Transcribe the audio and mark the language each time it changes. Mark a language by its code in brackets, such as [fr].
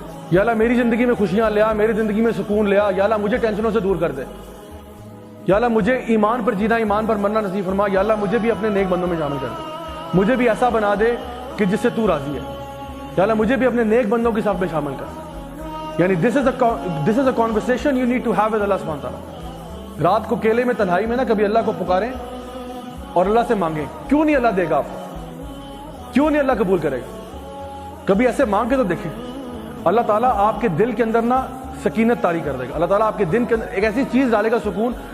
[ur] یا اللہ میری زندگی میں خوشیاں لیا, میری زندگی میں سکون لیا. یا اللہ مجھے ٹینشنوں سے دور کر دے. یا اللہ مجھے ایمان پر جینا, ایمان پر مرنا نصیب فرما. یا اللہ مجھے بھی اپنے نیک بندوں میں شامل کر دے, مجھے بھی ایسا بنا دے کہ جس سے تو راضی ہے. یا اللہ مجھے بھی اپنے نیک بندوں کی صف میں شامل کر. [en] یعنی this is a conversation you need to have with Allah subhanahu wa ta'ala. [ur] رات کو کیلے میں تنہائی میں نا کبھی اللہ کو پکاریں اور اللہ سے مانگیں. کیوں نہیں اللہ دے گا آپ کو, کیوں نہیں اللہ قبول کرے گا؟ کبھی ایسے مانگ کے تو دیکھیں, اللہ تعالیٰ آپ کے دل کے اندر نا سکینت طاری کر دے گا. اللہ تعالیٰ آپ کے دل کے اندر ایک ایسی چیز ڈالے گا, سکون.